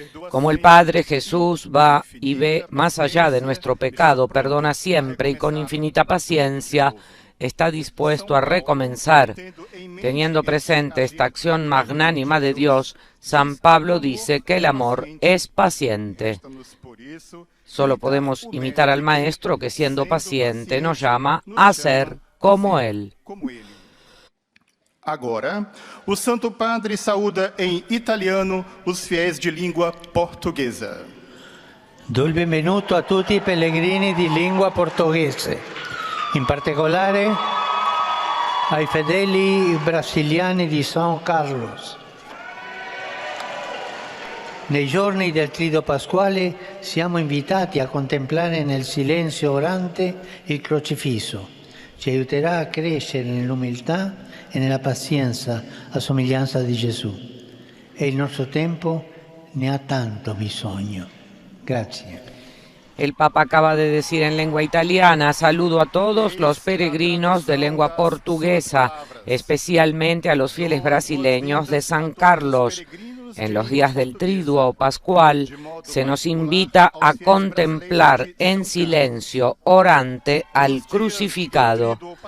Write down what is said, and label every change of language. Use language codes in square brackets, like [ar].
[es] Como el Padre, Jesús va y ve más allá de nuestro pecado, perdona siempre y con infinita paciencia está dispuesto a recomenzar. Teniendo presente esta acción magnánima de Dios, San Pablo dice que el amor es paciente. Solo podemos imitar al Maestro que, siendo paciente, nos llama a ser como Él. [pt] Agora, o Santo Padre saúda em italiano os fiéis de língua portuguesa. [it] Do il benvenuto a tutti i pellegrini di lingua portoghese, in particolare ai fedeli brasiliani di São Carlos. Nei giorni del Trido Pasquale siamo invitati a contemplare nel silenzio orante il crocifisso. Ci aiuterà a crescere nell'umiltà e nella pazienza a somiglianza di Gesù. E il nostro tempo ne ha tanto bisogno. Grazie. [es] El Papa acaba de decir en lengua italiana: saludo a todos los peregrinos de lengua portuguesa, especialmente a los fieles brasileños de San Carlos. En los días del Triduo Pascual se nos invita a contemplar en silencio orante al crucificado.